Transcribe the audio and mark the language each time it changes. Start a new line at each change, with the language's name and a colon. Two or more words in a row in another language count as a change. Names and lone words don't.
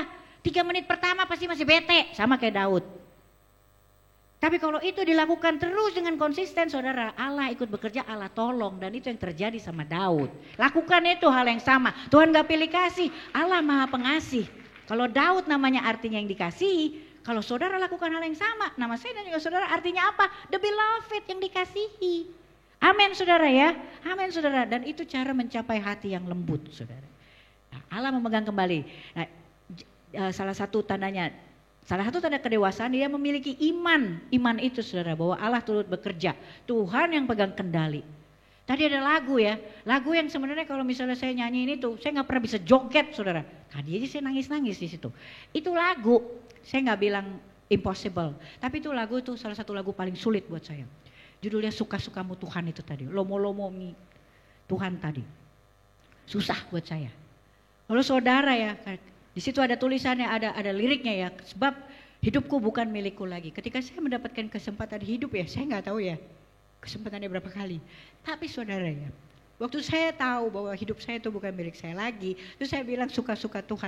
Indonesian: 3 menit pertama pasti masih bete sama kayak Daud. Tapi kalau itu dilakukan terus dengan konsisten saudara, Allah ikut bekerja, Allah tolong dan itu yang terjadi sama Daud. Lakukan itu hal yang sama, Tuhan gak pilih kasih, Allah maha pengasih. Kalau Daud namanya artinya yang dikasihi, kalau saudara lakukan hal yang sama, nama saya dan juga saudara artinya apa?
English: The beloved,
Indonesian: yang dikasihi. Amin saudara ya, amin saudara. Dan itu cara mencapai hati yang lembut saudara. Nah, Allah memegang kembali. Nah, salah satu tanda kedewasaan dia memiliki iman. Iman itu saudara bahwa Allah turut bekerja. Tuhan yang pegang kendali. Tadi ada lagu ya. Lagu yang sebenarnya kalau misalnya saya nyanyi ini tuh saya gak pernah bisa joget saudara. Tadi aja saya nangis-nangis di situ. Itu lagu. Saya gak bilang impossible. Tapi itu lagu itu salah satu lagu paling sulit buat saya. Judulnya Suka-Sukamu Tuhan itu tadi.
Batak Toba: Lomo-lomo mi
Indonesian: Tuhan tadi. Susah buat saya. Kalau saudara ya. Di situ ada tulisannya, ada liriknya ya. Sebab hidupku bukan milikku lagi. Ketika saya mendapatkan kesempatan hidup ya, saya nggak tahu ya kesempatannya berapa kali. Tapi saudara ya, waktu saya tahu bahwa hidup saya itu bukan milik saya lagi, terus saya bilang suka-suka Tuhan.